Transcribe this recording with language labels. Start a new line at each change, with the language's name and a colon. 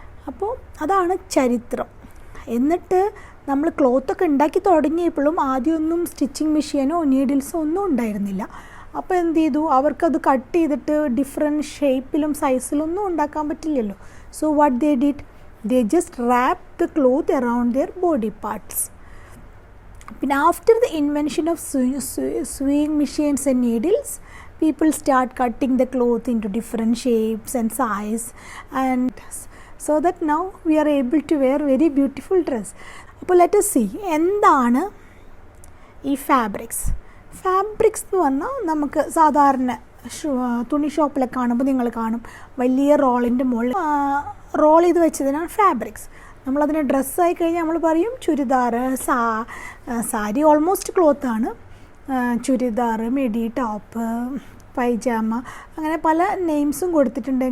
Malayalam: അപ്പോൾ അതാണ് ചരിത്രം. എന്നിട്ട് നമ്മൾ ക്ലോത്തൊക്കെ ഉണ്ടാക്കി തുടങ്ങിയപ്പോഴും ആദ്യമൊന്നും സ്റ്റിച്ചിങ് മെഷീനോ നീഡിൽസോ ഒന്നും ഉണ്ടായിരുന്നില്ല. അപ്പോൾ എന്ത് ചെയ്തു, അവർക്കത് കട്ട് ചെയ്തിട്ട് ഡിഫറെൻറ്റ് ഷേപ്പിലും സൈസിലൊന്നും ഉണ്ടാക്കാൻ പറ്റില്ലല്ലോ.
English: So what they did, they just wrap the cloth around their body parts. പിന്നെ after the invention of sewing machines and needles, people start cutting the cloth into different shapes and size, and so that now we are able to wear very beautiful dress.
Malayalam: അപ്പോൾ
English: let us see
Malayalam: എന്താണ് ഈ fabrics എന്ന് പറഞ്ഞാൽ നമുക്ക് സാധാരണ തുണി ഷോപ്പിലൊക്കെ കാണുമ്പോൾ നിങ്ങൾ കാണും വലിയ റോളിൻ്റെ മുകളിൽ റോൾ ചെയ്ത് വെച്ചതിനാണ് ഫാബ്രിക്സ്. നമ്മളതിന് ഡ്രസ്സായി കഴിഞ്ഞാൽ നമ്മൾ പറയും churidar, sari almost ക്ലോത്താണ്, churidar, midi, top, pyjama, അങ്ങനെ പല നെയിംസും കൊടുത്തിട്ടുണ്ട്.